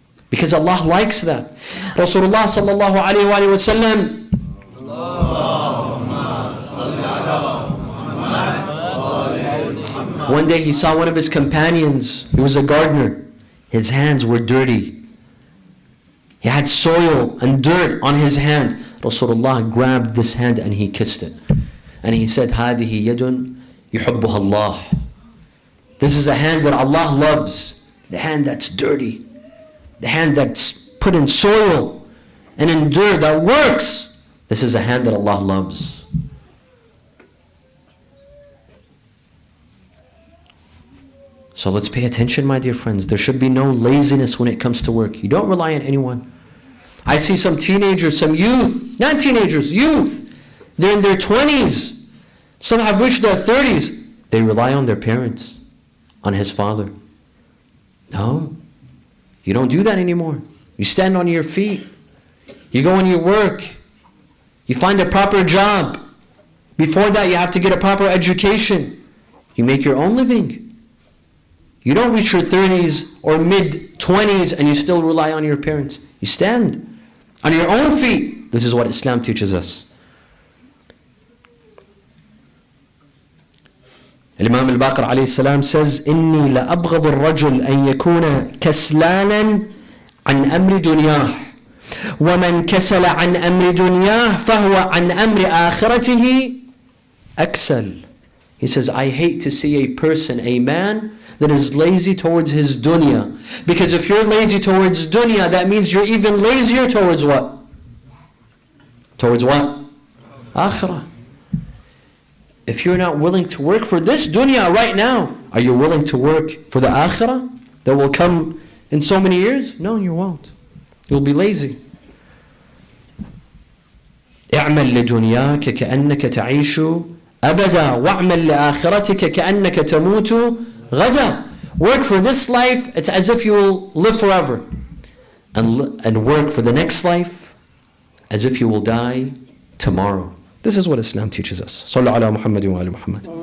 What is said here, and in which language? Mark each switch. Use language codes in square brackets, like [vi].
[en] Because Allah likes that. Rasulullah sallallahu alayhi wa sallam, one day he saw one of his companions, he was a gardener. His hands were dirty. He had soil and dirt on his hand. Rasulullah grabbed this hand and he kissed it. And he said, [ar] هَذِهِ يَدٌ يُحِبُّهَا اللَّهِ. [en] This is a hand that Allah loves. The hand that's dirty. The hand that's put in soil and in dirt, that works. This is a hand that Allah loves. So let's pay attention, my dear friends. There should be no laziness when it comes to work. You don't rely on anyone. I see some teenagers, some youth, not teenagers, youth. They're in their 20s. Some have reached their 30s. They rely on their parents, on his father. No, you don't do that anymore. You stand on your feet. You go and you work. You find a proper job. Before that, you have to get a proper education. You make your own living. You don't reach your 30s or mid-20s and you still rely on your parents. You stand on your own feet. This is what Islam teaches us. [ar] Imam al-Baqir alayhi salam says, إِنِّي لَأَبْغَضُ الرَّجُلِ أَن يَكُونَ كَسْلَانًا عَنْ أَمْرِ دُنْيَاهِ وَمَنْ كَسَلَ عَنْ أَمْرِ دُنْيَاهِ فَهُوَ عَنْ أَمْرِ آخِرَتِهِ أَكْسَلْ. [en] He says, I hate to see a person, a man, that is lazy towards his dunya. Because if you're lazy towards dunya, that means you're even lazier towards what? Towards what? Akhirah. If you're not willing to work for this dunya right now, are you willing to work for the akhirah that will come in so many years? No, you won't. You'll be lazy. [ar] اعمل لدنياك كأنك تعيش أبدا واعمل لآخرتك كأنك تموت غدا. [en] Work for this life, it's as if you will live forever. And work for the next life as if you will die tomorrow. This is what Islam teaches us. [ar] Sallu ala Muhammadin wa ali Muhammad.